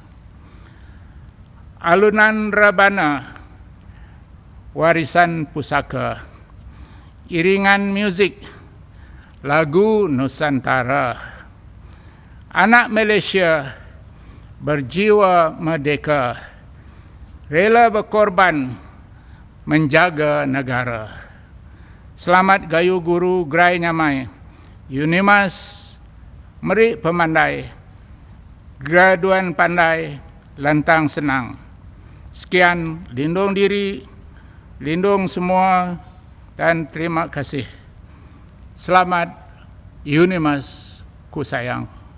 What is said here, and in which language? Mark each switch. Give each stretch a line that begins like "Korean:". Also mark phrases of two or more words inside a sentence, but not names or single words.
Malay: Alunan Rebana, warisan pusaka, iringan muzik, lagu Nusantara, anak Malaysia berjiwa merdeka, rela berkorban menjaga negara.
Iban: Selamat gayu guru Gerai Nyamai, UNIMAS, merik pemandai, graduan pandai, lantang senang.
Malay: Sekian, lindung diri, lindung semua, dan terima kasih. Selamat UNIMAS, ku sayang.